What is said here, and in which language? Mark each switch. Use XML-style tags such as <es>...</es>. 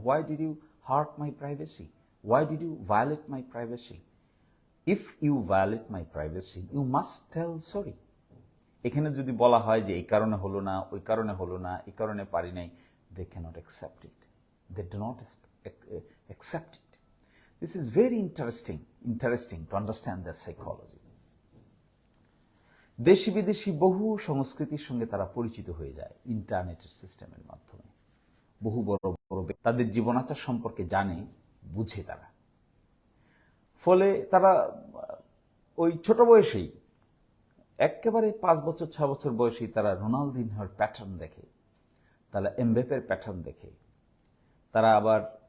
<en>Why did you hurt my privacy? Why did you violate my privacy? If you violate my privacy, you must tell sorry.</en> <bn>এখানে যদি বলা হয় যে এই কারণে হলো না, ওই কারণে হলো না, এই কারণে পারি নাই,</bn> <en>they cannot accept it. They do not accept it. This is very interesting to understand their psychology.</en> <bn>দেশি বিদেশি বহু সংস্কৃতির সঙ্গে তারা পরিচিত হয়ে যায় ইন্টারনেটের সিস্টেমের মাধ্যমে। বহু বড় বড় তাদের জীবনাচার সম্পর্কে জানে, বুঝে তারা। ফলে তারা ওই ছোট বয়সেই, একেবারে 5 বছর 6 বছর বয়সেই তারা রোনালদিনহোর প্যাটার্ন দেখে, তারা এমবাপ্পের প্যাটার্ন দেখে, তারা আবার</bn>